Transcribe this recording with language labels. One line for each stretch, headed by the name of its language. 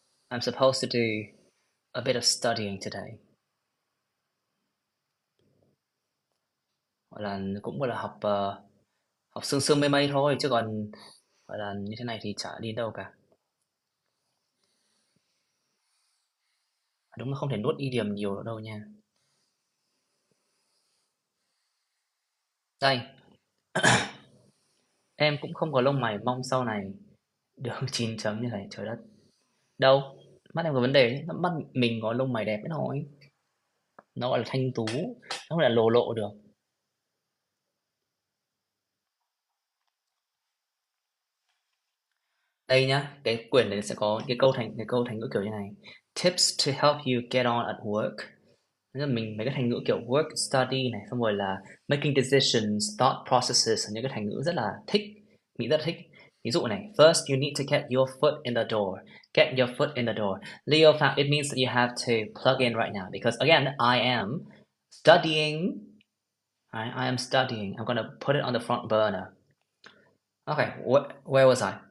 English: I'm supposed to do a bit of studying today.
Vietnamese: Gọi là cũng gọi là học học sương sương mây mây thôi chứ còn gọi là như thế này thì chả đi đâu cả. Đúng là không thể nuốt idiom nhiều nữa đâu nha. Đây, em cũng không có lông mày, mong sau này được 9 chấm như này, trời đất. Đâu, mắt em có vấn đề chứ, mắt mình có lông mày đẹp ấy thôi. Nó gọi là thanh tú, nó không phải là lồ lộ được. Đây nhá, cái quyển này sẽ có cái câu thành ngữ kiểu như này.
English: Tips to help you get on at work.
Vietnamese: Tức là mình mấy cái thành ngữ kiểu work, study này, xong rồi là making decisions, thought processes, những cái thành ngữ rất là thích, mình rất là thích. Ví dụ này,
English: first you need to get your foot in the door. Get your foot in the door. Leo found it means that you have to plug in right now because again, I am studying. Right? I am studying. I'm gonna put it on the front burner. Okay, where was I?